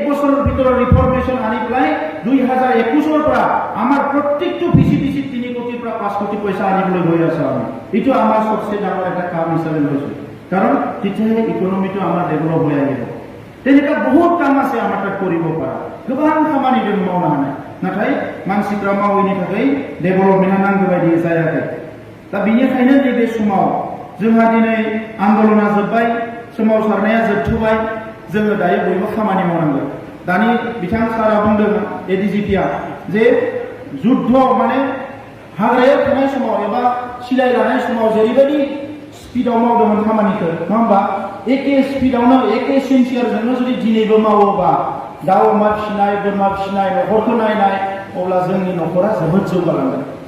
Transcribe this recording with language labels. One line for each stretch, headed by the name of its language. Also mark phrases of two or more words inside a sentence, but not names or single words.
Assamese: বছৰৰ ভিতৰত ৰিফৰ্মেশন আনি পেলাই 2021 পৰা আমাৰ প্ৰত্যেকটো ভিচিডিসি 3 কোটিৰ পৰা 5 কোটি পইচা আনিবলৈ গৈ আছে আমি এইটো আমাৰ সবচেয়ে ডাঙৰ এটা কাম হিচাপে লৈছো কাৰণ তেতিয়াহে ইকনমিটো আমাৰ ডেভেলপ হৈ আহিব তেনেকুৱা বহুত কাম আছে আমাৰ তাত কৰিব পৰা
Bodo: গোবাং খামানি जों मावनो हानाय नाथाय मानसिफ्रा मावैनि थाखाय डेभेलपमेन्टआ नांगौ बायदि जायाखै दा बेनिखायनो नैबे समाव जोंहा दिनै आन्दोलना जोब्बाय सोमावसारनाया जोबथ'बाय जोङो दायो बयबो खामानि मावनांगौ दानि बिथां सारा बुंदों एडिजिपिआ जे जुद्ध माने हाग्रायाव थानाय समाव एबा सिलाय लानाय समाव जेरैबायदि स्पिडआव मावदोंमोन खामानिखौ नङा होमबा एके स्पिडआवनो एके सिनसियारजोंनो जुदि दिनैबो मावोबा दाउ अमा फिसिनाय बोरमा फिसिनाय न'खरखौ नायनाय अब्ला जोंनि न'खरा जोबोद जौगालांगोन